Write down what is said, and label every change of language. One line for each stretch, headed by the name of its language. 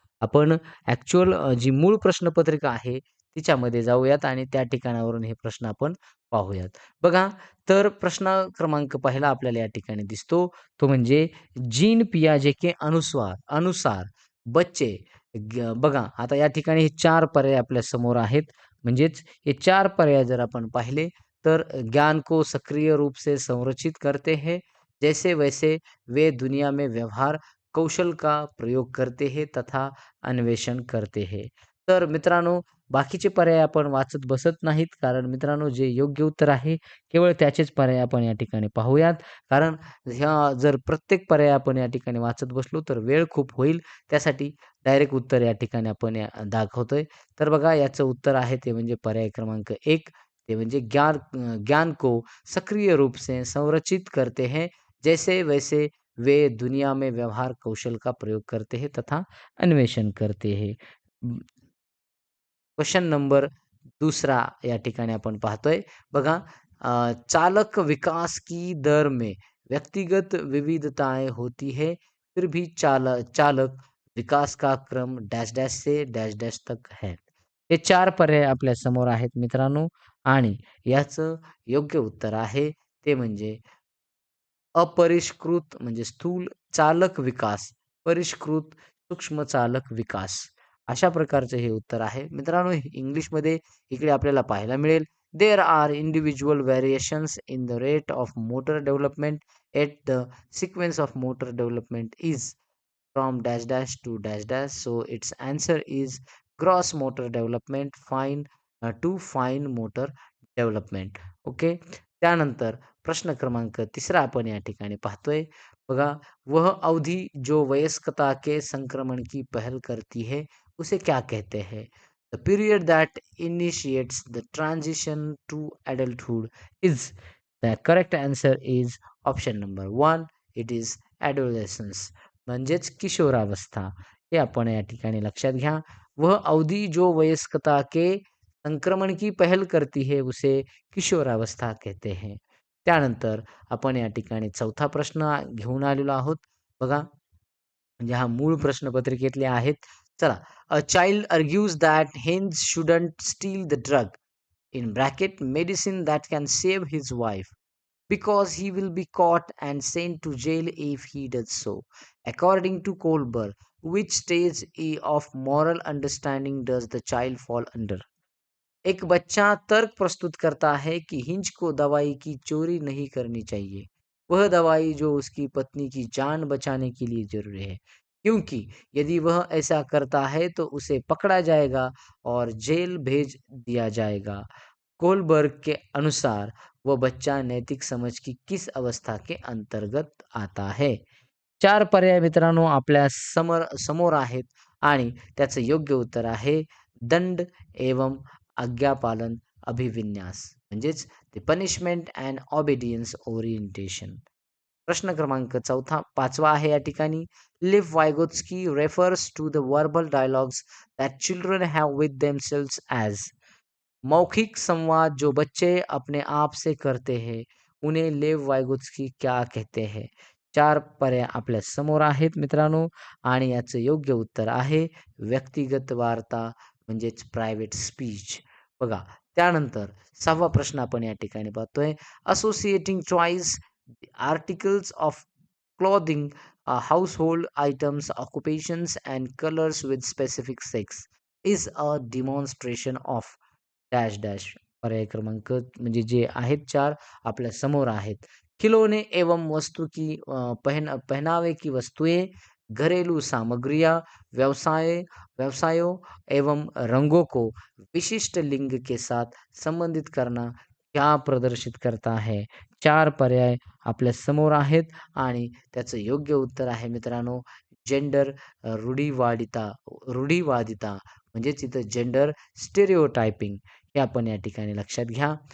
Marathi: आपण जी मूळ प्रश्नपत्रिका आहे तिच्यामध्ये जाऊयात आणि त्या ठिकाणावरून हे प्रश्न आपण पाहूयात. बघा, तर प्रश्न क्रमांक पहिला आपल्याला या ठिकाणी दिसतो. तो म्हणजे
Hindi: जीन पियाजे के अनुसार बच्चे
Marathi: बघा, आता या ठिकाणी हे 4 पर्याय आपल्या समोर आहेत. म्हणजेच हे 4 पर्याय जर आपण पाहिले, तर
Hindi: ज्ञान को सक्रिय रूप से संरचित करते हैं, जैसे वैसे वे दुनिया में व्यवहार कौशल का प्रयोग करते हैं तथा अन्वेषण करते हैं.
Marathi: तर मित्रांनो, बाकीचे पर्याय आपण वाचत बसत नाहीत, कारण मित्रांनो, जे योग्य उत्तर आहे केवळ त्याचेच पर्याय आपण या ठिकाणी पाहूयात. कारण जर प्रत्येक पर्याय आपण या ठिकाणी वाचत बसलो तर वेळ खूप होईल. त्यासाठी डायरेक्ट उत्तर या ठिकाणी आपण दाखवतोय. तर बघा, याचं उत्तर आहे ते म्हणजे पर्याय क्रमांक 1. ते म्हणजे
Hindi: ज्ञान को सक्रिय रूप से संरचित करते हैं, जैसे वैसे वे दुनिया में व्यवहार कौशल का प्रयोग करते हैं तथा अन्वेषण करते हैं.
Marathi: क्वेश्चन नंबर दूसरा या ठिकाणी आपण पाहतोय. बघा,
Hindi: चालक विकास की दर में व्यक्तिगत विविधताएं होती है, फिर भी चालक विकास का क्रम डैश डैश से डैश डैश तक है.
Marathi: हे 4 पर्याय आपल्या समोर आहेत मित्रांनो आणि याचं योग्य उत्तर आहे ते म्हणजे अपरिष्कृत म्हणजे स्थूल चालक विकास,
Hindi: परिष्कृत सूक्ष्म चालक विकास.
Marathi: अशा प्रकारचं हे उत्तर आहे. मित्रांनो, इंग्लिशमध्ये इकडे आपल्याला पाहायला मिळेल,
English: "There are individual variations in the rate of motor development at the sequence of motor development is from dash dash to dash dash. So it's answer is gross motor development to fine motor development." Okay.
Marathi: त्यानंतर प्रश्न क्रमांक तिसरा आपण या ठिकाणी पाहतोय. बघा,
Hindi: "वह अवधि जो वयस्कता के संक्रमण की पहल करती है, उसे क्या कहते हैं?
English: The period that initiates the transition to adulthood is." The correct answer is option number 1. It is adolescence
Marathi: म्हणजेच किशोरावस्था. हे आपण या ठिकाणी लक्षात घ्या.
Hindi: वह अवधि जो वयस्कता के संक्रमण की पहल करती है, उसे किशोरावस्था कहते हैं.
Marathi: त्यानंतर आपण या ठिकाणी चौथा प्रश्न घेऊन आलेलो आहोत. बघा, म्हणजे हा मूळ प्रश्नपत्रिकेतले आहेत. चला.
English: "A child argues that Heinz shouldn't steal the drug in bracket medicine that can save his wife because he will be caught and sent to jail if he does so. According to Kohlberg, which stage of moral understanding does the child fall under?"
Hindi: एक बच्चा तर्क प्रस्तुत करता है कि hinge को दवाई की चोरी नहीं करनी चाहिए। वह दवाई जो उसकी पत्नी की जान बचाने के लिए जरूरी है, क्योंकि यदि वह ऐसा करता है तो उसे पकड़ा जाएगा और जेल भेज दिया जाएगा। कोलबर्ग के अनुसार वह बच्चा नैतिक समझ की किस अवस्था के अंतर्गत आता है?
Marathi: 4 पर्याय मित्रांनो आपल्या समोर आहेत आणि त्याचं योग्य उत्तर आहे
Hindi: दंड एवं आज्ञापालन अभिविन्यास
Marathi: म्हणजेच ते
English: Punishment and obedience orientation.
Marathi: प्रश्न क्रमांक 5वा आहे या ठिकाणी.
English: Lev Vygotsky refers to the verbal dialogues that children have with themselves as.
Hindi: मौखिक संवाद जो बच्चे अपने आप से करते हैं, उन्हें लेव वाइगोत्स्की क्या कहते हैं?
Marathi: 4 पर्याय आपल्या समोर आहेत मित्रांनो आणि याचं योग्य उत्तर आहे
Hindi: व्यक्तिगत वार्ता,
Marathi: म्हणजेच प्रायव्हेट स्पीच. बघा त्यानंतर 6वा प्रश्न आपण या ठिकाणी पाहतोय.
English: Associating choice articles of clothing, household items, occupations and colors with specific sex is a demonstration of dash dash.
Marathi: पर्याय क्रमांक म्हणजे जे आहेत 4 आपल्या समोर आहेत.
Hindi: खिलौने एवं वस्तु की पहनावे की वस्तुएं, घरेलू सामग्रियाँ, व्यवसाय व्यवसायों एवं रंगों को विशिष्ट लिंग के साथ संबंधित करना क्या प्रदर्शित करता है?
Marathi: 4 पर्याय आपल्या समोर आहेत आणि त्याचं योग्य उत्तर आहे मित्रांनो जेंडर रूढीवादिता रूढीवादिता म्हणजेच इथं जेंडर स्टिरियोटायपिंग हे आपण या ठिकाणी लक्षात घ्या.